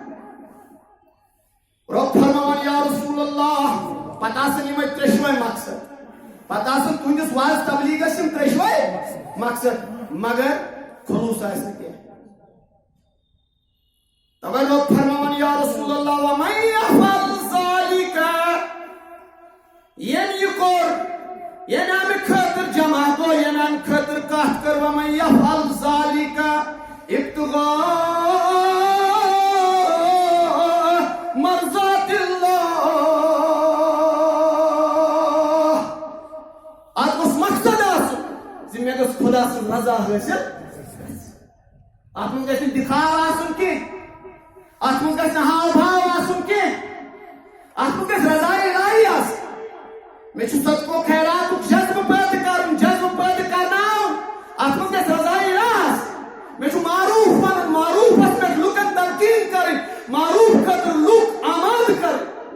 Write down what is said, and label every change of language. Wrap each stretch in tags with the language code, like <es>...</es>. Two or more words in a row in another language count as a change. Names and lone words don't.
<ks>رب فرماوان</ks> <ar>یا رسول اللہ</ar> <ks>پتہ آسن یِمے ترٛیشوے مقصد پتہ آسن تُہنٛدِس واز تبلیغس یِم ترٛیشوے مقصد مگر خلوص آسہِ نہٕ کینٛہہ توے رب فرماوان</ks> <ar>یا رسول اللہ ومن یفعل ذلک</ar> <ks>یم یہ کور یم امہ خاطر جمع گو یم امہ خاطر کتھ کر</ks> <ar>ومن یفعل ذلک ابتغاء مرضات اللہ</ar> <ks>اتھ گوٚژھ مقصد آسُن زِ مےٚ گٔژھ خدا سٕنٛز رضا حٲصِل اتھ منٛز گژھِ نہٕ دِکھاو آسُن کینٛہہ اتھ منٛز گژھِ نہٕ ہاو بھاو آسُن کینٛہہ اتھ منٛز گژھِ رضایہِ الہی آسٕنۍ میں چھُ صدقو خیراتُک جذبہٕ پٲدٕ کرُن جذبہٕ پٲدٕ کرناوُن اتھ منٛز گژھِ رضایہِ الہ آسٕنۍ میں چھُ معروف ونُن معروفس پٮ۪ٹھ لُکن تلقیٖن کرٕنۍ معروف خٲطرٕ لُکھ آمادٕ کرٕنۍ</ks>